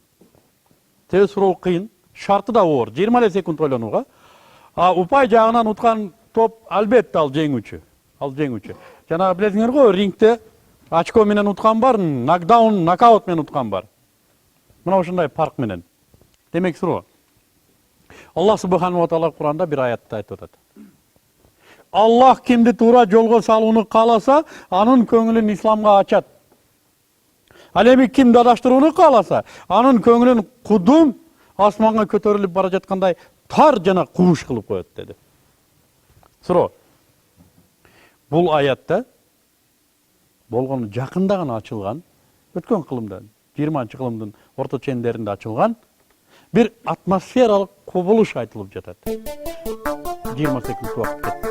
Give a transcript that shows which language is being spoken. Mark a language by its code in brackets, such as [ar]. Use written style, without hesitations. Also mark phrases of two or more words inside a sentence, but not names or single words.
[ky] Себеби суроо кыйын, шарты да оор. 20 секунд ойлонууга. Упай жагынан уткан топ албетте ал жеңүүчү. Ал жеңүүчү. Жана билесиңер го, рингте очко менен уткан бар, нокдаун, нокаут менен уткан бар. Мына ушундай парк менен. Демек суроо. [ar] الله سبحانه وتعالى [ky] Куранда бир аятта айтып атат. Allah kimdi tуура жолго салууну кааласа, анын көңүлүн исламга ачат. Ал эми ким дадаштырууну кааласа, анын көңүлүн кудум асманга көтөрүлүп бара жаткандай тар жана кубуш кылып коет деди. Суроо. Бул аятта болгону жакында гана ачылган, өткөн кылымда, 20-кылымдын орто чендеринде ачылган bir atmosferalык кубулуш айтылып жатат. 20 секунд убакыт кетти.